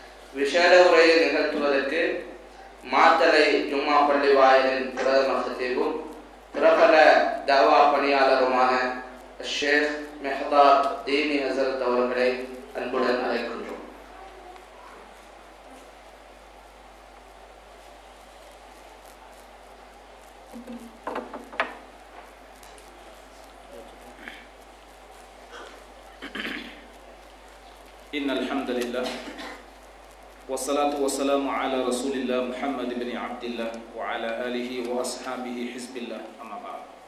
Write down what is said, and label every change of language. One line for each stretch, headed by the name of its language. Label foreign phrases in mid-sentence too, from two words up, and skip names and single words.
Tamil: விசேட உரையை நிகழ்த்துவதற்கு மாத்தளை ஜும்மா பள்ளி வாயிலின் பிரதம ஹத்தீபும் பிரபல தவா பணியாளருமான ஷேக் மெஹதார் தீனி ஹசரத் அவர்களை அன்புடன் அழைக்கின்றோம்.
Arabic: إن الحمد لله والصلاة والسلام على رسول الله محمد بن عبد الله وعلى آله وأصحابه حزب الله أما بعد